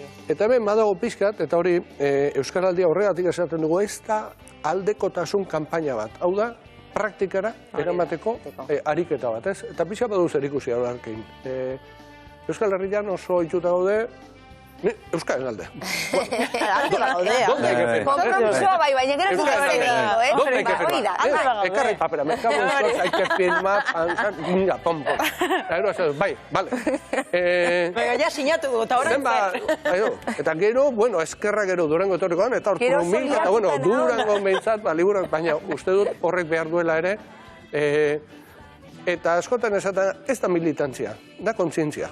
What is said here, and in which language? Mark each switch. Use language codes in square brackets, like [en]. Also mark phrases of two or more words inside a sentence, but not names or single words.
[eu] Eta hemen badago pixkat, eta hori Euskaraldia horregatik esaten dugu, ez da aldekotasun kanpaina bat. Hau da, praktikara eramateko ariketa bat, ez? Eta pixka badu zer ikusi horrekin. Euskal Herrian oso itxuta gaude, Euskaren alde. Kompromisoa bai, baina gero [es] ¿Dónde hay que firmar? [eu] Ekarri papera, [es] me cago en Dios, hay que firmar, mira, pom. [eu] Bai, vale. Baina ja sinatu dugu, eta horren zer. Eta gero, bueno, eskerra gero Durango etorrikoan, eta hor Kolumbil, eta bueno, Durango behintzat, liburuak, baina uste dut horrek behar duela ere, eta askotan esaten, ez da militantzia, da kontzientzia.